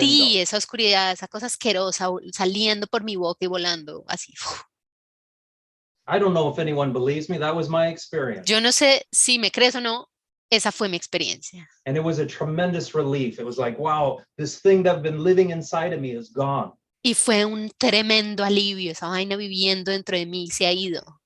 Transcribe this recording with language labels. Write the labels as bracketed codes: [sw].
[es] sentí esa oscuridad, esa cosa asquerosa saliendo por mi boca y volando así. [en] I don't know if anyone believes me. That was my experience. [es] Yo no sé si me crees o no, esa fue mi experiencia. [en] And it was a tremendous relief. It was like, wow, this thing that I've been living inside of me is gone. [es] Y fue un tremendo alivio, esa vaina viviendo dentro de mí se ha ido.